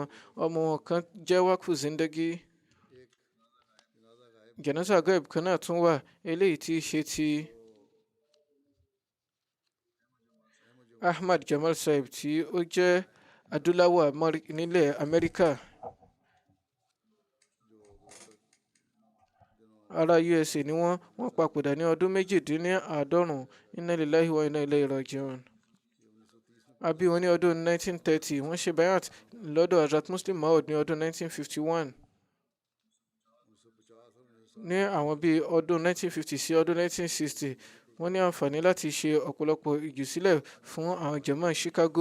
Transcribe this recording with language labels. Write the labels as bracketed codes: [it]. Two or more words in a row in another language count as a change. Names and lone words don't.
[yo] Ọmọ wọn kan jẹ́ [ur] وقف زندگی. جنازہ غائب [yo] kan náà tún wà, eléyìí tí í ṣe ti Ahmad Jamal Sahib tí ó jẹ́ adúláwọ̀ nílẹ̀ Amẹ́ríkà. Ará USA ni wọ́n papòdà ní ọdún 98. [ar] إنا لله وإنا إليه راجعون. [yo] A bí wọn ní ọdún 1930. Wọ́n ṣe bayat lọ́dọ̀ Hazrat Muslim Maud ní ọdún 1951. Ní àwọn bíi ọdún 1950 sí ọdún 1960, wọ́n ní àǹfààní láti ṣe ọ̀pọ̀lọpọ̀ ìjùsílẹ̀ fún àwọn jàmá Chicago.